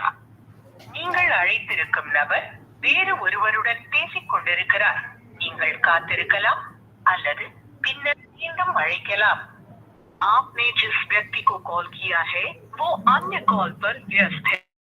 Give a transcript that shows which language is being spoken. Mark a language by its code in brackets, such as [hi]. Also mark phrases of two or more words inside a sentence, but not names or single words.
[ta] நீங்கள் அழைத்திருக்கும் நபர் வேறு ஒருவருடன் பேசிக் கொண்டிருக்கிறார். நீங்கள் காத்திருக்கலாம் அல்லது பின்னர் மீண்டும் அழைக்கலாம். [hi] आपने जिस व्यक्ति को कॉल किया है वो अन्य कॉल पर व्यस्त है.